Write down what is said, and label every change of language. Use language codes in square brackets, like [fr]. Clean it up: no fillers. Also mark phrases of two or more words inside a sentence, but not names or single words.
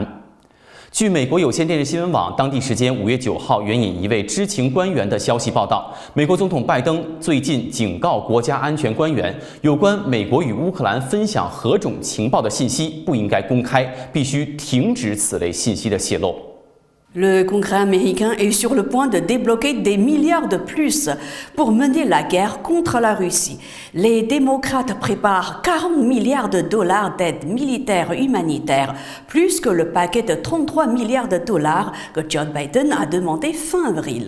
[zh] 据美国有线电视新闻网当地时间5月9号援引一位知情官员的消息报道，美国总统拜登最近警告国家安全官员，有关美国与乌克兰分享何种情报的信息不应该公开，必须停止此类信息的泄露。 [fr] Le Congrès américain est sur le point de débloquer des milliards de plus pour mener la guerre contre la Russie. Les démocrates préparent 40 milliards de dollars d'aide militaire et humanitaire, plus que le paquet de 33 milliards de dollars que Joe Biden a demandé fin avril.